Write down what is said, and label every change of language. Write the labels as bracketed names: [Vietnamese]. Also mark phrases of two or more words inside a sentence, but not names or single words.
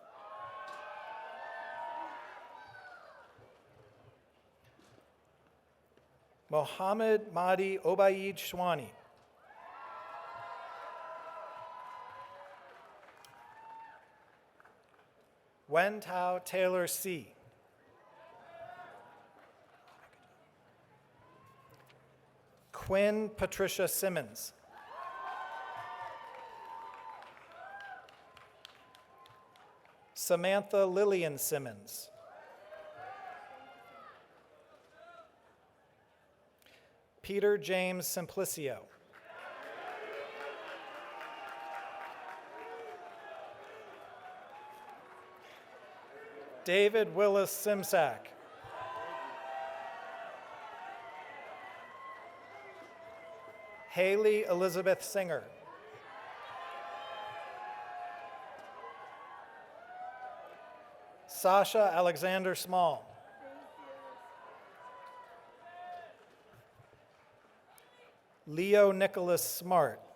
[English] Mohammed Mahdi Obaid Shwani. Wen Tao Taylor C. Quinn Patricia Simmons. Samantha Lillian Simmons. Peter James Simplicio. David Willis Simsack. Haley Elizabeth Singer. Sasha Alexander Small. Leo Nicholas Smart.